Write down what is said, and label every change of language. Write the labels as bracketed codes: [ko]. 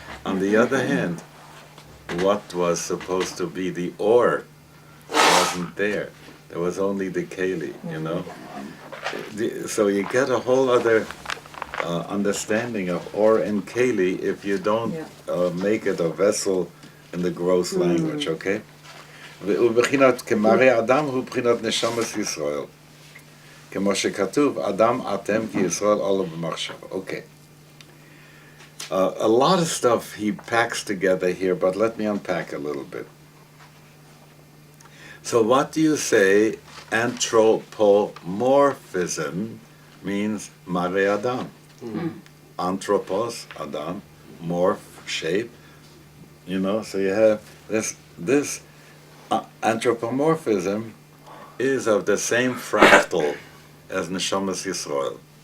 [en] On the other hand, what was supposed to be the ore wasn't there. There was only the keli, you know. So you get a whole other understanding of ore and keli if you don't make it a vessel in the gross language, okay? [he] ובחינת כמראה אדם הוא בחינת נשמת ישראל. כמו שכתוב, אדם אתם כי ישראל עולו במחשבה. [en] Okay. A lot of stuff he packs together here, but let me unpack a little bit. So what do you say anthropomorphism means mare Adam? Anthropos, Adam, morph, shape. You know, so you have this anthropomorphism is of the same fractal as Neshamas Yisrael.